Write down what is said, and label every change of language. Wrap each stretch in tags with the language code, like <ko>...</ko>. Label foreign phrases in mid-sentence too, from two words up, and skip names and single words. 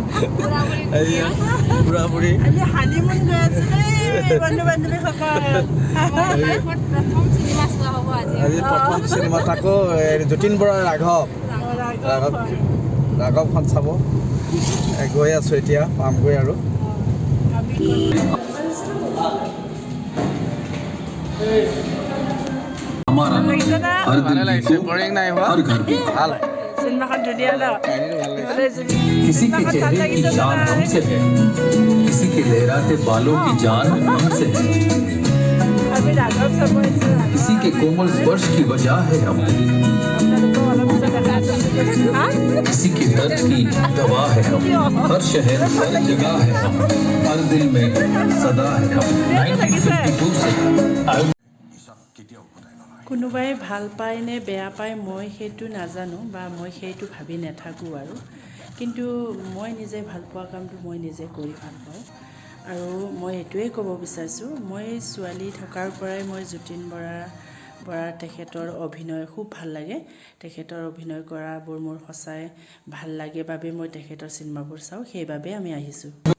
<as>বুঢ়া বুঢ়ী আজি প্ৰথম চিনেমা তাকো যতীন বৰাৰ ৰাঘৱখন চাব গৈ আছোঁ এতিয়া পামগৈ আৰু</as> <hi>किसी के चेहरे की शान हमसे है किसी के लहराते बालों की जान हमसे है किसी के कोमल स्पर्श की वजह है हम किसी के दर्द की दवा है हम हर शहर हर जगह है हम हर दिल में सदा है हम 1952 से</hi> <as>কোনোবাই ভাল পায় নে বেয়া পায় মই সেইটো নাজানো বা মই সেইটো ভাবি নাথাকোঁ আৰু কিন্তু মই নিজে ভাল পোৱা কামটো মই নিজে কৰি ভাল পাওঁ আৰু মই এইটোৱে ক'ব বিচাৰিছোঁ মই ছোৱালী থকাৰ পৰাই মই যতীন বৰা তেখেতৰ অভিনয় খুব ভাল লাগে তেখেতৰ অভিনয় কৰাবোৰ মোৰ সঁচাই ভাল লাগে বাবে মই তেখেতৰ চিনেমাবোৰ চাওঁ সেইবাবে আমি আহিছোঁ</as>